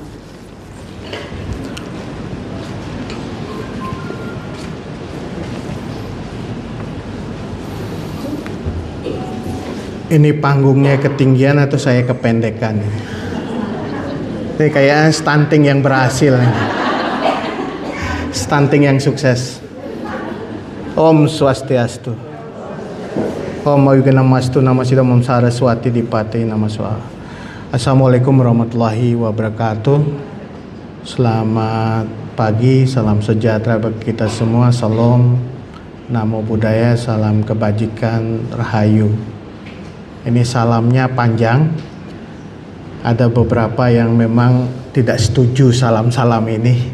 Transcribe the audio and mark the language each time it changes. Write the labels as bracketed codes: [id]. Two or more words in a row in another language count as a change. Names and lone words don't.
[id] Ini panggungnya ketinggian atau saya kependekan? Ini kayak stunting yang berhasil, stunting yang sukses. [ban] Om Swastiastu. [sa] Om Ayuganamastu Namasida Om Saraswati Dipati Namaswa. [ar] السلام عليكم ورحمة الله وبركاته. [id] Selamat pagi, salam sejahtera bagi kita semua. Salam, [pi] namo buddhaya, [id] salam kebajikan, rahayu. Ini salamnya panjang. Ada beberapa yang memang tidak setuju salam-salam ini.